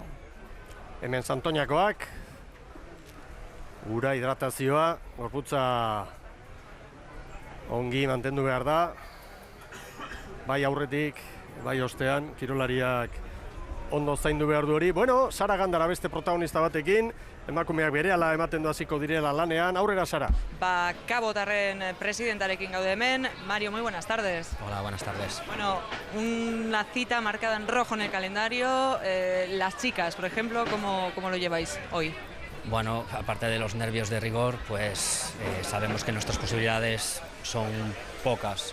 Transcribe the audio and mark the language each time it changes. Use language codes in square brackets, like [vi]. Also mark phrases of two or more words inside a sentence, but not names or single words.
[eu] Hemen Santoñakoak, ura hidratazioa, gorputza ongi mantendu behar da, bai aurretik, bai ostean, kirolariak ondo zaindu behar du hori. Sara Gandara beste protagonista batekin, emakumeak berehala ematen du hasiko direla lanean, aurrera Sara. Kabotarren presidentarekin gaude hemen. [es] Mario, muy buenas tardes. Hola, buenas tardes. Una cita marcada en rojo en el calendario. Las chicas, por ejemplo, ¿cómo lo lleváis hoy? Aparte de los nervios de rigor, pues sabemos que nuestras posibilidades son pocas.